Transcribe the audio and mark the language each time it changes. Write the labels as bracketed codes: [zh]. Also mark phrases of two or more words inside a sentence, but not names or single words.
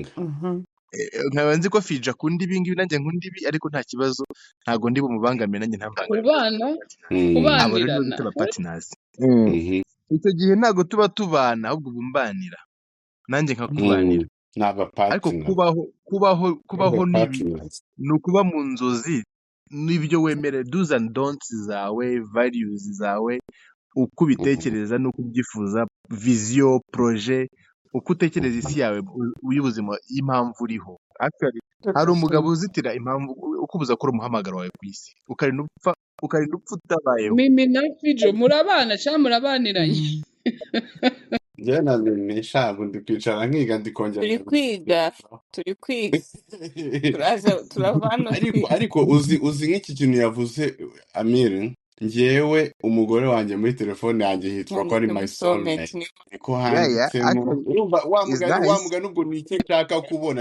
[rw] Nkaba nzi ko Fiji akunda ibi ngibi, nanjye nkunda ibi, ariko nta kibazo, ntabwo ndi bumubangamire, nanjye kubana kubanirana tuba partners. Icyo gihe ntabwo tuba tubana, ahubwo bumbanira, nanjye nkakubanira. Ariko kubaho ni ukuba mu nzozi n'ibyo wemere, [en] do's and don'ts [rw] zawe, values zawe, uko ubitekereza n'uko ubyifuza, vision, projet, uko utekereza isi yawe y'ubuzima, impamvu uriho. Actually hari umugabo uzitira impamvu ukubuza ko umuhamagaro wawe ku isi, ukarinda upfa utabayeho. Mimi na Fijo murabana cyangwa murabaniranye? Njye na Mimi shabu ndikwicara nkiga ndikongera. Turi kwiga turavana. Ariko uzi nk'iki kintu yavuze Amir, njyewe umugore wanjye muri telefone yanjye hitwa ko ari [en] my soulmate, [rw] niko handitsemo. Wa mugani ubwo nicyo nshaka kubona,